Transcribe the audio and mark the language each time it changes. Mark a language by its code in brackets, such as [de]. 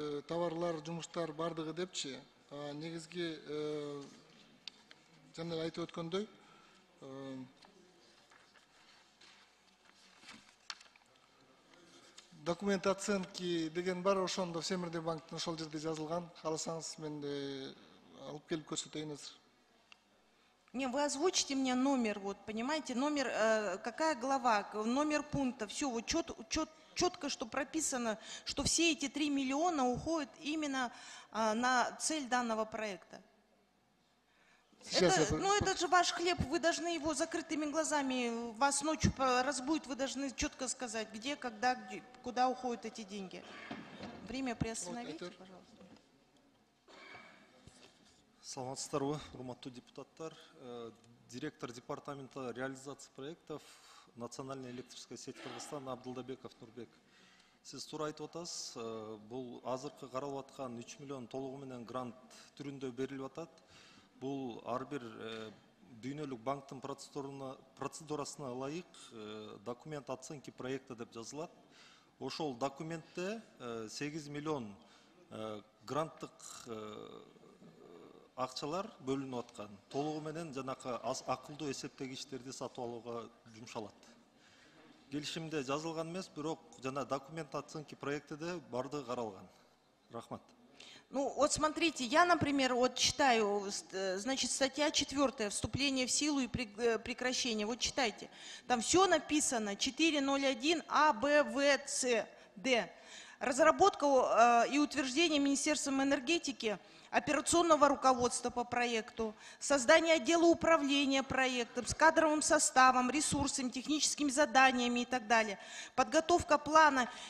[ky] Товарлар, жумуштар бардыгы депчи. Негизги жана айтып өткөндөй, [ru] документ оценки [ky] деген бар, ошондо Всемирный банктын ошол жерде жазылган. Кааласаңыз мен алып келип көрсөтөйүн азыр. [ru] Не, вы озвучите мне номер, вот, понимаете, номер, какая глава, номер пункта, все, вот четко, что прописано, что все эти 3 миллиона уходят именно на цель данного проекта. Это же ваш хлеб, вы должны его закрытыми глазами, вас ночью разбудит, вы должны четко сказать, где, когда, куда уходят эти деньги. Время приостановите, пожалуйста. [ky] Саламатсыздарбы, урматтуу депутаттар. [ru] Директор департамента реализации проектов Национальной электрической сети Кыргызстана Абдулдабеков Нурбек. [ky] Сиз туура айтып атасыз. Бул азыркы каралып аткан 3 миллион толугу менен грант түрүндө берилип атат. Бул ар бир дүйнөлүк банктын процедурасына ылайык [ru] документ оценки проекта [ky] деп жазылат. Ошол документте 8 миллион гранттык акчалар бөлүнүп аткан. Толугу менен жанакы акылдуу эсептегичтерди сатып алууга жумшалат. Келишимде жазылган эмес, бирок жана [ru] документ оценки [ky] проектиде бардыгы каралган. Рахмат. [ru] Ну, вот смотрите, я, например, вот читаю, значит, статья 4, вступление в силу и прекращение. Вот читайте. Там все написано, 4.01 А, Б, В, С, Д. Разработка и утверждение Министерством энергетики операционного руководства по проекту, создание отдела управления проектом с кадровым составом, ресурсами, техническими заданиями и так далее, подготовка плана.